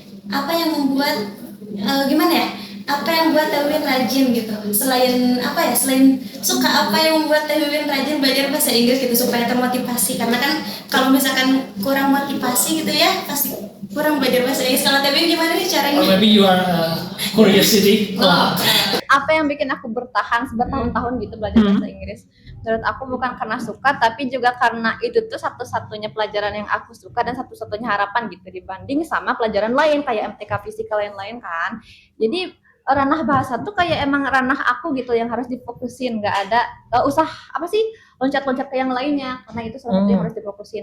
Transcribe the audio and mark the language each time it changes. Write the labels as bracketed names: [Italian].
[Indonesian] Apa yang membuat gimana ya? Apa yang membuat Tewin rajin gitu? Selain suka apa yang membuat Tewin rajin belajar bahasa Inggris gitu supaya termotivasi? Karena kan kalau misalkan kurang motivasi gitu ya pasti kurang belajar bahasa Inggris. Kalau Tewin gimana nih caranya? [English] Or maybe you are curiosity. [Indonesian] Apa yang bikin aku bertahan bertahun-tahun gitu belajar bahasa Inggris? Menurut aku bukan karena suka, tapi juga karena itu tuh satu-satunya pelajaran yang aku suka dan satu-satunya harapan gitu dibanding sama pelajaran lain kayak MTK fisikal yang lain kan. Jadi ranah bahasa tuh kayak emang ranah aku gitu yang harus difokusin, nggak ada usah loncat-loncat ke yang lainnya karena itu salah satu yang harus difokusin.